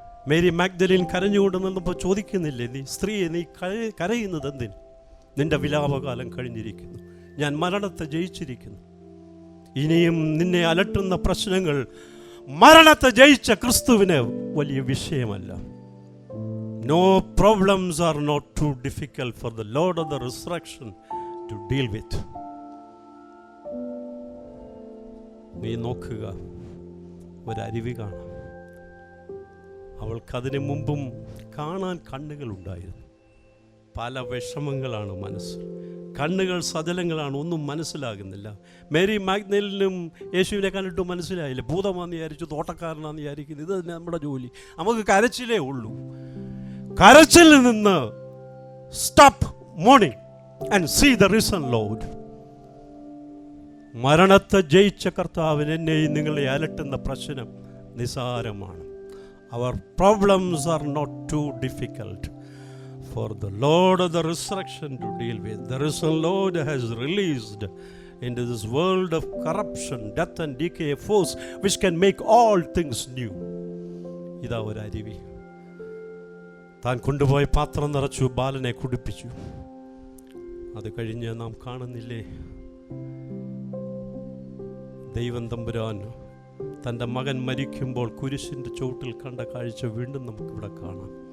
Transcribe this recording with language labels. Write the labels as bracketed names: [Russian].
[Malayalam] Mary Magdalene കരഞ്ഞുകൊണ്ട് നിന്നപ്പോൾ ചോദിക്കുന്നില്ലേ, നീ സ്ത്രീയെ, നീ കരയുന്നത് എന്തിന്? നിന്റെ വിലാപകാലം കഴിഞ്ഞിരിക്കുന്നു. ഞാൻ മരണത്തെ ജയിച്ചിരിക്കുന്നു. ഇനിയും നിന്നെ അലട്ടുന്ന പ്രശ്നങ്ങൾ മരണത്തെ ജയിച്ച ക്രിസ്തുവിന് വലിയ വിഷയമല്ല. No problems are not too difficult for the Lord of the resurrection to deal with. നീ നോക്കുക, ഒരരുവി കാണാം. അവൾക്കതിനു മുമ്പും കാണാൻ കണ്ണുകളുണ്ടായിരുന്നു. പല വിഷമങ്ങളാണ് മനസ്സിൽ. കണ്ണുകൾ സജലങ്ങളാണ്, ഒന്നും മനസ്സിലാകുന്നില്ല. മേരി മാഗ്ദലിനും യേശുവിനെ കണ്ടിട്ട് മനസ്സിലായില്ല. ഭൂതമാണെന്ന് വിചാരിച്ചു, തോട്ടക്കാരനാണെന്ന് വിചാരിക്കുന്നു. ഇത് തന്നെ നമ്മുടെ ജോലി. നമുക്ക് കരച്ചിലേ ഉള്ളൂ. കരച്ചിൽ നിന്ന് [English] Stop mourning and see the risen lord. [Malayalam] മരണത്തെ ജയിച്ച കർത്താവിന് എന്നെയും നിങ്ങളെ അലട്ടുന്ന പ്രശ്നം നിസാരമാണ്. [English] Our problems are not too difficult for the Lord of the resurrection to deal with. The risen Lord has released into this world of corruption, death and decay a force which can make all things new. [Malayalam] ഇതാ ഒരു അരുവി. താൻ കൊണ്ടുപോയ പാത്രം നിറച്ചു, ബാലനെ കുടിപ്പിച്ചു. അത് കഴിഞ്ഞ് നാം കാണുന്നില്ലേ, ദൈവം തമ്പുരാൻ തൻ്റെ മകൻ മരിക്കുമ്പോൾ കുരിശിൻ്റെ ചുവട്ടിൽ കണ്ട കാഴ്ച വീണ്ടും നമുക്കിവിടെ കാണാം.